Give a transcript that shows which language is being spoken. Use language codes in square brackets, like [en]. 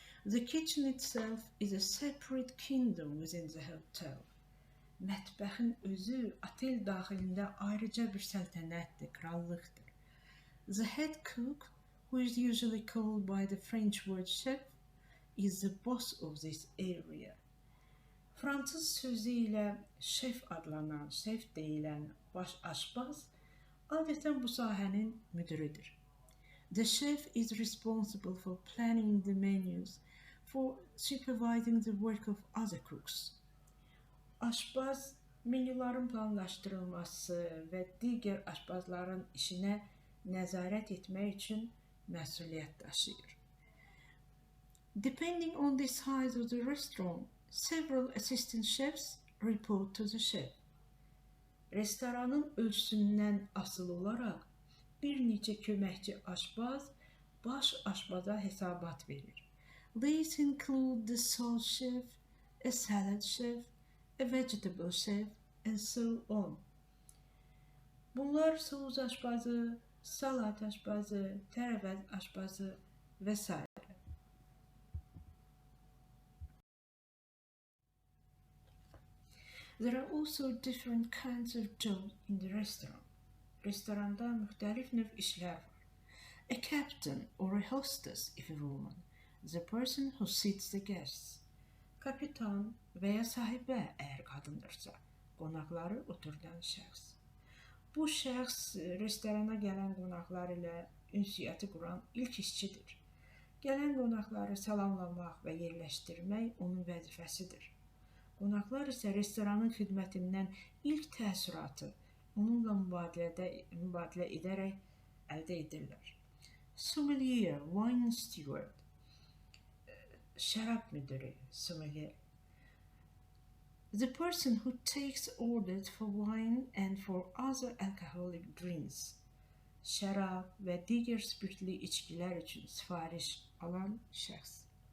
[en] The kitchen itself is a separate kingdom within the hotel. [az] Mətbəxin özü otel daxilində ayrıca bir səltənətdir, krallıqdır. [en] The head cook, who is usually called by the French word chef, is the boss of this area. [az] Fransız sözü ilə şef adlanan, şef deyilən baş aşpaz adətən bu sahənin müdürüdür. [en] The chef is responsible for planning the menus, for supervising the work of other cooks. [az] Aşpaz menyuların planlaşdırılması və digər aşpazların işinə nəzarət etmək üçün məsuliyyət daşıyır. [en] Depending on the size of the restaurant, several assistant chefs report to the chef. [az] Restoranın ölçüsündən asılı olaraq bir neçə köməkçi aşpaz baş aşpaza hesabat verir. [en] These include the sauce chef, a salad chef, a vegetable chef, and so on. [az] Bunlar sos aşpazı, salat aşpazı, tərəvəz aşpazı və s. [en] There are also different kinds of jobs in the restaurant. [az] Restoranda müxtəlif növ işlər var. [en] A captain or a hostess if a woman, the person who seats the guests. [az] Kapitan və ya sahibə əgər qadındırsa, qonaqları oturdan şəxs. Bu şəxs restorana gələn qonaqlar ilə ünsiyyəti quran ilk işçidir. Gələn qonaqları salamlamaq və yerləşdirmək onun vəzifəsidir. Qonaqlar isə restoranın xidmətindən ilk təəssüratı onunla mübadilə edərək əldə edirlər. [en] Sommelier, wine steward, [az] şərab müdürü, [en] sommelier. The person who takes orders for wine and for other alcoholic drinks. [az] Şərab və digər spirtli içkilər üçün sifariş alan şəxs.